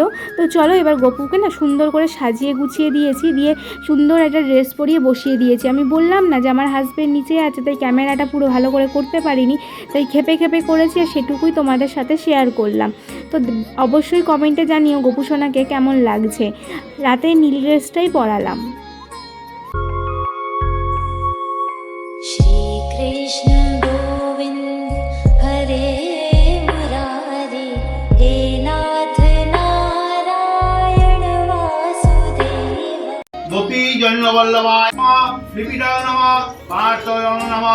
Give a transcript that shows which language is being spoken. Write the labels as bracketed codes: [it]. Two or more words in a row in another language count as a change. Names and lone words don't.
[bn] তো চলো এবার গপুকে না সুন্দর করে সাজিয়ে গুছিয়ে দিয়েছি, দিয়ে সুন্দর একটা ড্রেস পরিয়ে বসিয়ে দিয়েছি। আমি বললাম না যে আমার হাজব্যান্ড নিচে আছে, তাই ক্যামেরাটা পুরো ভালো করে করতে পারিনি, তাই খেপে খেপে করেছি, আর সেটুকুই তোমাদের সাথে শেয়ার করলাম। তো অবশ্যই কমেন্টে জানিও গোপুসোনাকে কেমন লাগছে। রাতে নীল ড্রেসটাই পরালাম। [sa] श्रीकृष्ण गोविन्द हरे मुरारे, हे नाथ नारायण वासुदेव। गोपी जन्मवल्लभाय नमः, त्रिपिटाय नमः, पार्थाय नमः।